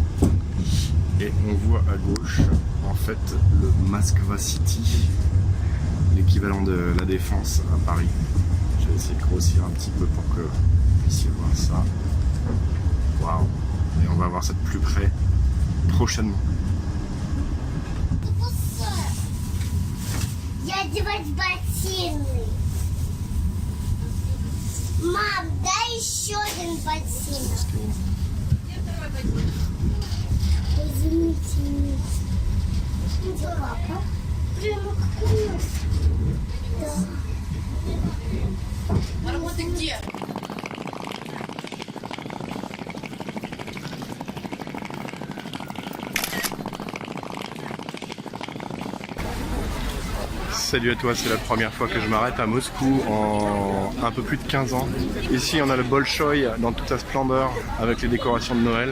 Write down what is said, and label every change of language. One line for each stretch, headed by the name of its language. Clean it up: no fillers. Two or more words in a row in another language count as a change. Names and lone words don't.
French: Et on voit à gauche, en fait, le Moskva City, l'équivalent de la Défense à Paris. Je vais essayer de grossir un petit peu pour que vous puissiez voir ça. Waouh! Et on va voir ça de plus près prochainement.
Russian: Я одевать ботинки. Мам, дай еще один ботинок. Извините меня. Где папа? Прямо как у нас. Да. А работа где?
French: Salut à toi, c'est la première fois que je m'arrête à Moscou en un peu plus de 15 ans. Ici on a le Bolchoï dans toute sa splendeur avec les décorations de Noël.